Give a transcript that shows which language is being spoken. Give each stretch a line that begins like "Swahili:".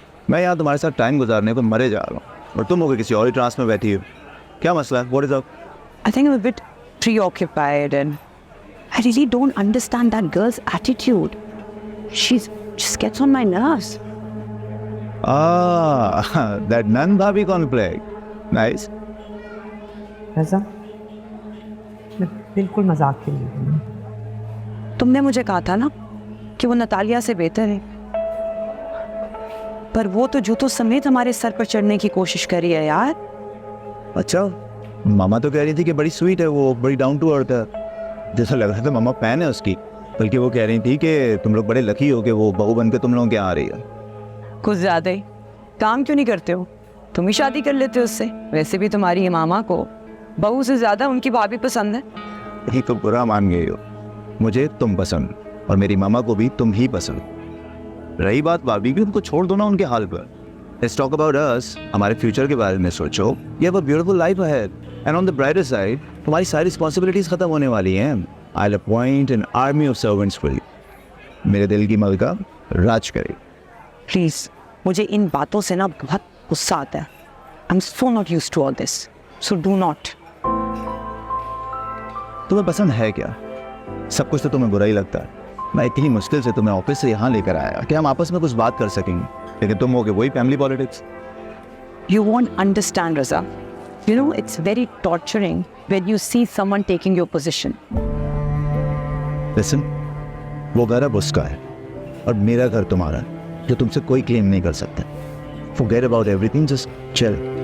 Hindi: मैं यहाँ तुम्हारे साथ टाइम गुजारने को मरे जा रहा हूँ और तुम हो गए किसी और ही ट्रांस में बैठी हो। क्या मसला है?
English: What is up? I think I'm a bit preoccupied and I really don't understand that girl's attitude. She just gets on my nerves. Ah, that Nan Bhabhi conflict. Nice.
Hindi: रज़ा, मैं बिल्कुल मजाक के लिए। तुमने मुझे कहा था ना कि वो नतालिया से बेहतर है, पर वो तो जूतों समेत हमारे सर पर चढ़ने की कोशिश करी है यार। अच्छा, मामा तो कह रही थी कि बड़ी स्वीट है वो, बड़ी डाउन टू अर्थ है। जैसा लग रहा था मामा फैन है उसकी। बल्कि वो कह रही थी कि तुम लोग बड़े लकी हो कि वो बहू बन के तुम लोगों के यहाँ आ रही है। कुछ ज्यादा ही। काम क्यों नहीं करते हो? तुम ही शादी कर लेते हो उससे। वैसे भी तुम्हारी मामा को बहू से ज्यादा उनकी भाभी पसंद है। यही तो बुरा मान गई हो। मुझे तुम पसंद और मेरी मामा को भी तुम ही पसंद। रही बात भाभी की, उनको छोड़ दो ना उनके हाल पर।
English: Let's talk about us.
Hindi: हमारे फ्यूचर के बारे में सोचो।
English: You have a beautiful life ahead. And on the brighter side,
Hindi: तुम्हारी सारी रिस्पॉन्सिबिलिटीज खत्म होने वाली हैं।
English: I'll appoint an army of servants for you.
Hindi: मेरे दिल की मलका राज करे। प्लीज, मुझे इन बातों से ना बहुत गुस्सा आता है।
English: I'm so not used to all this. So do not.
Hindi: तुम्हें पसंद है क्या? सब कुछ तो तुम्हें बुरा ही लगता है। मैं इतनी मुश्किल से तुम्हें ऑफिस से यहाँ लेकर आया कि हम आपस में कुछ बात कर सकेंगे, लेकिन तुम हो गए वही family politics.
English: You won't understand, Raza. You know, it's very torturing when you see someone taking your position. Listen,
Hindi: वो घर अब उसका है और मेरा घर तुम्हारा है, जो तुमसे कोई क्लेम नहीं कर सकता।
English: Forget about everything, just chill.